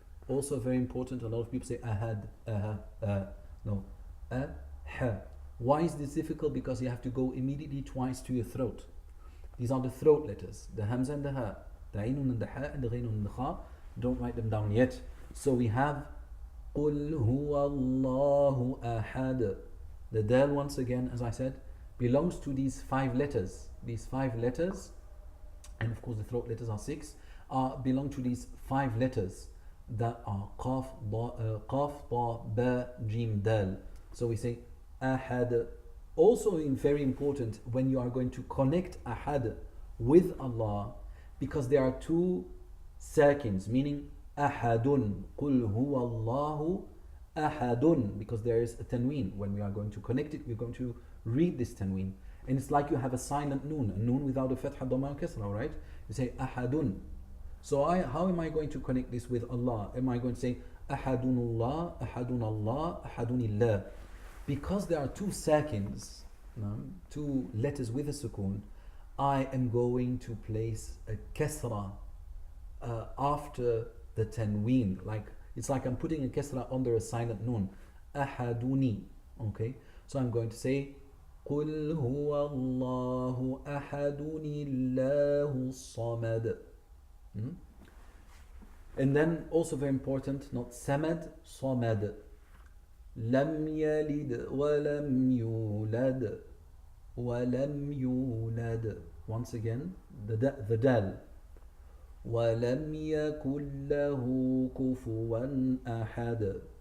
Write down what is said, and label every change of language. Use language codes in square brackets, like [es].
[en] Also very important, a lot of people say ahad, no, ah. Why is this difficult? Because you have to go immediately twice to your throat. These are the throat letters, the hamza and the ha, the ainun and the ha and the ghainun and the kha. Don't write them down yet. So we have [ar] قُلْ هُوَ اللَّهُ أَحَدٌ. [en] The dal, once again, as I said, belongs to these 5 letters. These 5 letters, and of course the throat letters are 6, belong to these 5 letters that are qaf, ta, ba, jim, dal. So we say ahad. Also very important when you are going to connect ahad with Allah, because there are 2 sakins, meaning ahadun, qul huwa Allahu ahadun, because there is a tanween. When we are going to connect it, we're going to read this tanween, and it's like you have a silent noon, a noon without a fatha, dhamma, and kasra, right? You say ahadun. So how am I going to connect this with Allah? Am I going to say ahadunullah, ahadunallah, ahadunillah? Because there are 2 sakins, 2 letters with a sukoon, I am going to place a kasra after the tanween. Like it's like I'm putting a kasra under a silent noon. Ahaduni. Okay? So I'm going to say [ar] قُلْ هُوَ اللَّهُ أَحَدٌ اللَّهُ الصَّمَدُ. [en] And then also very important, not samad, samad. [ar] لم يلد ولم يولد ولم يولد. [en] Once again, the dal. [ar] ولم يكن له كفوا أحد.